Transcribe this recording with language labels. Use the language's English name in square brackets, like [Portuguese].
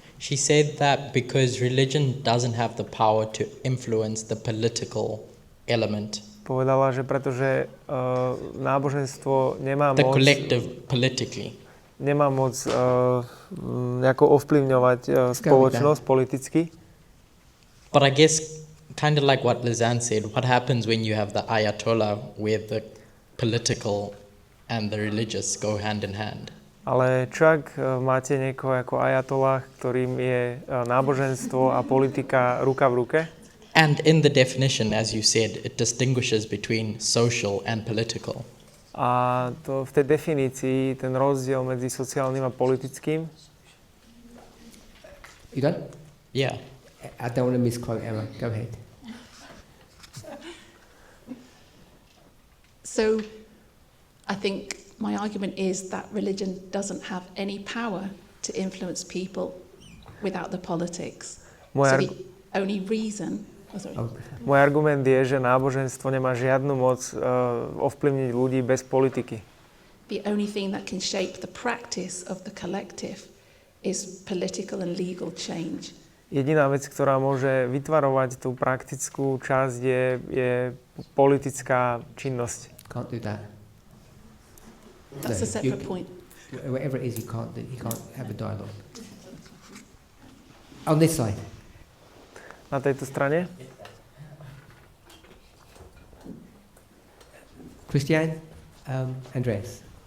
[English] she said that because religion doesn't have the power to influence the political element. [Slovak] Povedala, že pretože náboženstvo nemá [English] the [Slovak] moc... [English] collective politically. [Slovak] Nemá moc nejako ovplyvňovať spoločnosť politicky. [English] But I guess, kind of like what Lizanne said, what happens when you have the Ayatollah where the political and the religious go hand in hand? [Slovak] Ale čo ak máte niekoho ako Ayatollah, ktorým je náboženstvo a politika ruka v ruke? [English] And in the definition, as you said, it distinguishes between social and political. [Slovak] A to v tej definícii, ten rozdiel medzi sociálnym a politickým. [English] You done? Yeah. I don't want to misquote Emma. Go ahead. So, I think my argument is that religion doesn't have any power to influence people without the politics. The only reason... [Slovak] Môj argument je, že náboženstvo nemá žiadnu moc ovplyvniť ľudí bez politiky. [English] The only thing that can shape the practice of the collective is political and legal change. [Slovak] Jediná vec, ktorá môže vytvarovať tú praktickú časť, je politická činnosť. [English] Can't do that. That's a separate point. Whatever it is, you can't have a dialogue. On this side. [Slovak] Na tejto strane? [English] Christian, Andreas.